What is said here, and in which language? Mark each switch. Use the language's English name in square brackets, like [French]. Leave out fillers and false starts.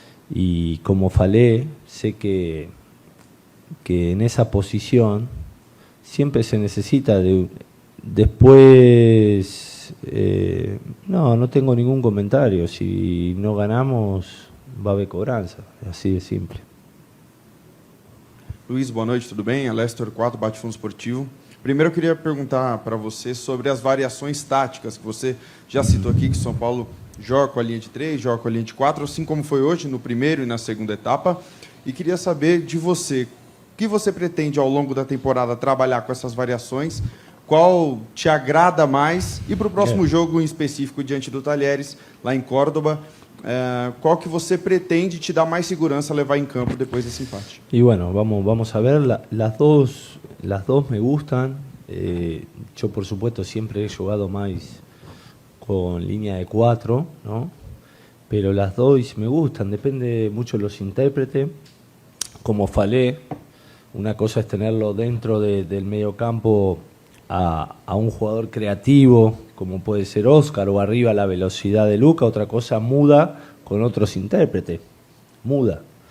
[Spanish] Y como falé, sé que en esa posición siempre se necesita después, no tengo ningún comentario, si no ganamos va a haber cobranza, así de simple. [Portuguese] Luiz, boa noite, tudo bem? Alestor 4, Bate Fundo Esportivo. Primeiro eu queria perguntar para você sobre as variações táticas que você já citou aqui, que São Paulo joga com a linha de 3, joga com a linha de 4, assim como foi hoje no primeiro e na segunda etapa. E queria saber de você, o que você pretende ao longo da temporada trabalhar com essas variações, qual te agrada mais, e para o próximo jogo em específico diante do Talheres, lá em Córdoba, qual que você pretende te dar mais segurança a levar em campo depois desse empate? [Spanish] Y bueno, vamos a ver, las dos me gustan. Yo por supuesto siempre he jugado más con línea de 4, ¿no? Pero las dos me gustan, depende mucho de los intérpretes. Como falé, una cosa es tenerlo dentro del medio campo a un jugador creativo, como puede ser Oscar, o arriba a la velocidad de Luca, otra cosa muda con otros intérpretes, muda.